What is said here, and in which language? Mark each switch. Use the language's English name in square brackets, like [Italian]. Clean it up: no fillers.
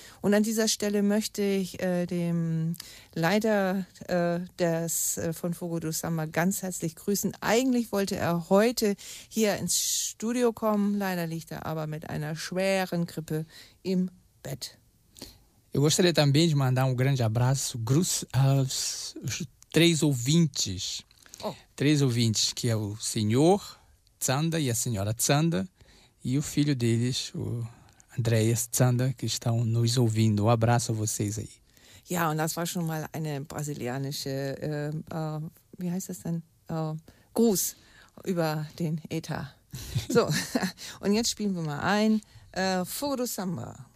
[German] Und an dieser Stelle möchte ich dem Leiter von Fogo do Samba ganz herzlich grüßen. Eigentlich wollte er heute hier ins Studio kommen, leider liegt er aber mit einer schweren Grippe im Bett. [Portuguese] Eu gostaria também de mandar grande abraço, Gruß aos três ouvintes, que é o senhor Zanda e a senhora Zanda, e o filho deles, o Andreas Zander, que estão nos ouvindo. Um abraço a vocês aí. [German] Ja, und das war schon mal eine brasilianische, wie heißt das denn? Gruß über den Äther. So, und jetzt spielen wir mal ein Fogo do Samba.